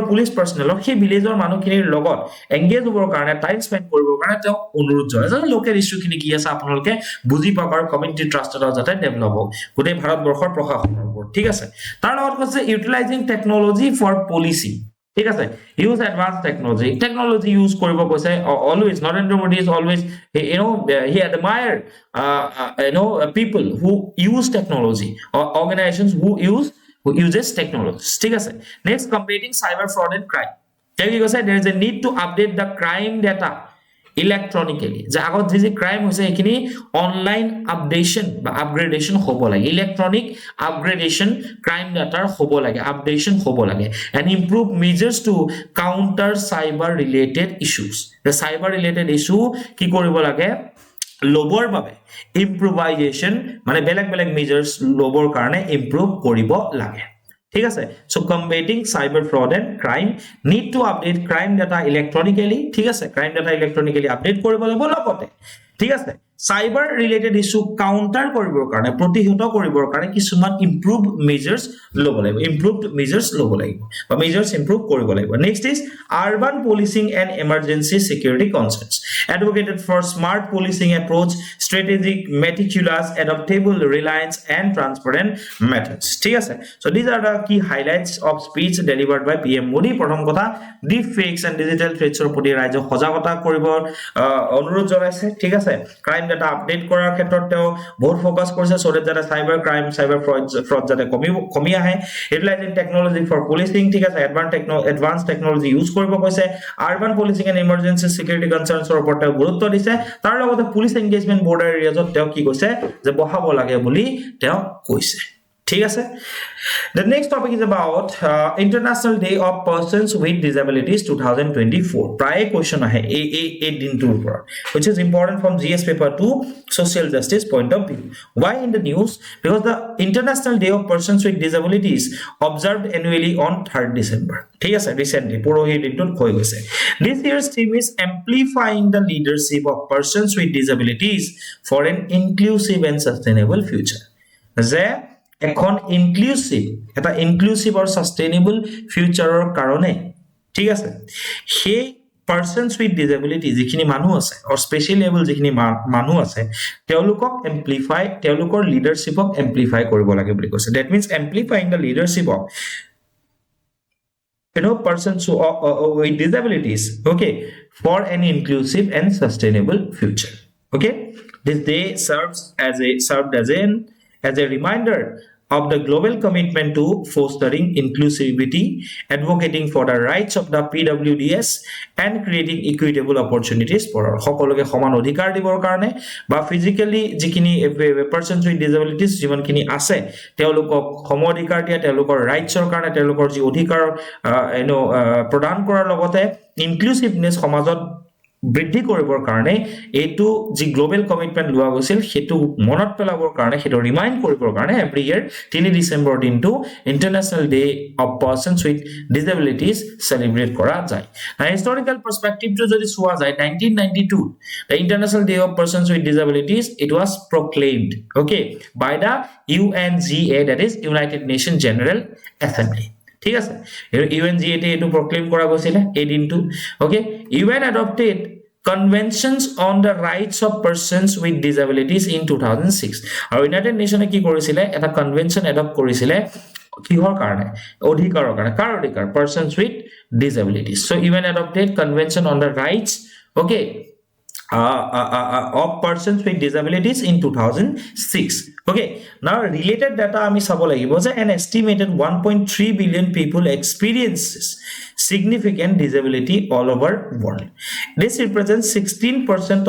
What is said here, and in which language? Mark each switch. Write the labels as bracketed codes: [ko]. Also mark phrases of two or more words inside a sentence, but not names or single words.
[en] police personnel [as] সেই ভিলেজৰ মানুহখিনিৰ লগত এংগেজ হ'বৰ কাৰণে [en] time spend [as] কৰিবৰ কাৰণে তেওঁ অনুৰোধ জনায় যে লোকেল ইস্যুখিনি কি আছে আপোনালোকে বুজি পাওক আৰু [en] community trust [as] এটা যাতে ডেভেলপ হওক গোটেই ভাৰতবৰ্ষৰ প্ৰশাসনৰ ওপৰত ঠিক আছে তাৰ লগত কৈছে [en] utilizing technology for policy [as] ঠিক আছে [en] use advanced technology use [as] কৰিব কৈছে [en] always Narendra Modi is always he admire people who use technology or organizations who uses technology [as] ঠিক আছে [en] next combating cyber fraud and crime there is a need to update the crime data electronically যে [as] আগত যে ক্রাইম হৈছে এখিনি [en] online updation [as] বা আপগ্রেডেশন হ'ব লাগে [en] electronic upgradation [as] ক্রাইম ডাটাৰ হ'ব লাগে আপডেশন হ'ব লাগে and [en] improve measures to counter cyber related issues the cyber related issue [as] কি কৰিব লাগে লবৰ বাবে ইম্প্ৰোভাইজেশন মানে বেলেগ মেজাৰ্স লবৰ কাৰণে ইমপ্ৰুভ কৰিব লাগে ঠিক আছে [en] so combating cyber fraud and crime need to update crime data electronically [as] ঠিক আছে [en] crime data electronically update [as] কৰিব লাগিব লগতে ঠিক আছে [en] cyber related issue counter [as] কৰিবৰ কাৰণে প্ৰতিহত কৰিবৰ কাৰণে কিছুমান [en] improved measures [as] ল'ব লাগিব [en] বা measures improve [as] কৰিব লাগিব [en] next is urban policing and emergency security concepts advocated for smart policing approach strategic meticulous adaptable reliance and transparent methods [as] ঠিক আছে [en] so these are the key highlights of speech delivered by PM Modi [as] প্ৰথম কথা [en] deep fakes and digital threats [as] ৰ প্ৰতি ৰাজ্য সজাগতা কৰিব অনুৰোধ জনাইছে ঠিক আছে crime ডাটা আপডেট কৰাৰ ক্ষেত্ৰত তেওঁ বহুত ফোকাস কৰিছে [en] so that [as] যাতে [en] cyber crime cyber fraud [as] যাতে কমি আহে [en] utilizing technology for policing [as] ঠিক আছে [en] advance technology use [as] কৰিব কৈছে [en] urban policing and emergency security [as] কনসাৰ্নছৰ ওপৰত তেওঁ গুৰুত্ব দিছে তাৰ লগতে [en] police engagement border [as] এৰিয়াজত তেওঁ কি কৈছে যে বহাব লাগে বুলি তেওঁ কৈছে ঠিক আছে [en] the next topic is about international day of persons with disabilities 2024 [as] প্ৰায় question আহে এই দিনটোৰ ওপৰত [en] which is important from GS paper 2 social justice point of view why in the news because the international day of persons with disabilities observed annually on 3rd December [as] ঠিক আছে [en] recently [as] পৰহি দিনটোত হৈ গৈছে [en] this year's theme is amplifying the leadership of persons with disabilities for an inclusive and sustainable future [as] যে এখন ইনক্লুসিভ আৰু সাস্টেইনেবল ফিউচাৰৰ কাৰণে ঠিক আছে সেই [en] persons with disability [as] যিখিনি মানুহ আছে [en] or specially able [as] যিখিনি মানুহ আছে তেওঁলোকক এমপ্লিফাই তেওঁলোকৰ লিডাৰশিপক এমপ্লিফাই কৰিব লাগে বুলি কৈছে [en] that means amplifying the leadership of persons with disabilities okay for an inclusive and sustainable future okay this day served as a reminder of the global commitment to fostering inclusivity, advocating for the rights of the PWDs, and creating equitable opportunities for [as] সকলোকে সমান অধিকাৰ দিবৰ কাৰণে বা ফিজিক্যালি যিখিনি [en] persons with disabilities [as] যিমানখিনি আছে তেওঁলোকক সম অধিকাৰ দিয়া তেওঁলোকৰ ৰাইটছৰ কাৰণে তেওঁলোকৰ যি অধিকাৰ প্ৰদান কৰাৰ লগতে ইনক্লুসিভনেস সমাজত বৃদ্ধি কৰিবৰ কাৰণে এটো যি [en] global commitment [as] লোৱা গৈছিল হেতু মনত পেলাবৰ কাৰণে হেতু ৰিমাইন্ড কৰিবৰ কাৰণে [en] every year 3 December [as] দিনটো [en] international day of persons with disabilities [as] সেলিব্ৰেট কৰা যায় না হিস্টোৰিকেল পাৰ্সপেক্টিভটো যদি চোৱা যায় [en] 1992 the international day of persons with disabilities it was proclaimed okay by the UNGA that is United Nations General Assembly [as] ঠিক আছে UNGA তে এটো প্ৰক্লেম কৰা গৈছিল এই দিনটো ওকে [en] UN adopted conventions on the rights of persons with disabilities in 2006 [as] আৰু ইউনাইটেড নেশনে কি কৰিছিল এটা কনভেনশন এডপ্ট কৰিছিল কিহৰ কাৰণে অধিকাৰৰ কাৰণে কাৰ অধিকাৰ [en] persons with disabilities so UN adopted convention on the rights okay of persons with disabilities in 2006 okay now related data [as] আমি চাব লাগিব যে [en] an estimated 1.3 billion people experiences significant disability all over world this represents 16% of